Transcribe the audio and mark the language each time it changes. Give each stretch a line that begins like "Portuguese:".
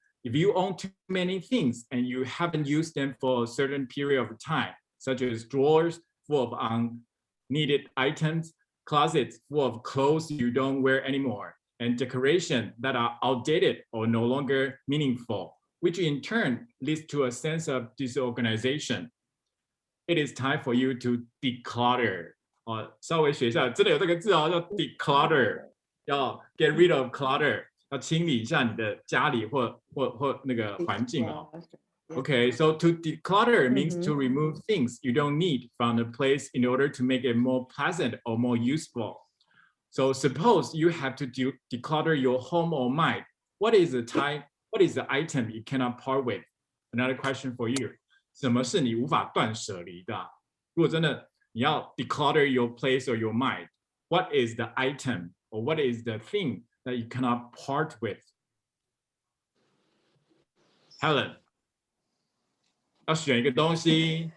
English: If you own too many things and you haven't used them for a certain period of time, such as drawers full of unneeded items, closets full of clothes you don't wear anymore, and decorations that are outdated or no longer meaningful, which in turn leads to a sense of disorganization. It is time for you to declutter.
Chinese: 稍微学一下，真的有这个字哦，叫 declutter， 要
English: get rid of clutter，
Chinese: 要清理一下你的家里或那个环境哦。
English: Okay, so to declutter means to remove things you don't need from the place in order to make it more pleasant or more useful. So suppose you have to declutter your home or mind. What is the item you cannot part with? Another question for you.
Chinese: 什么是你无法断舍离的？如果真的你要
English: declutter your place or your mind, what is the item or what is the thing that you cannot part with?
Chinese: Helen, 要选一个东西，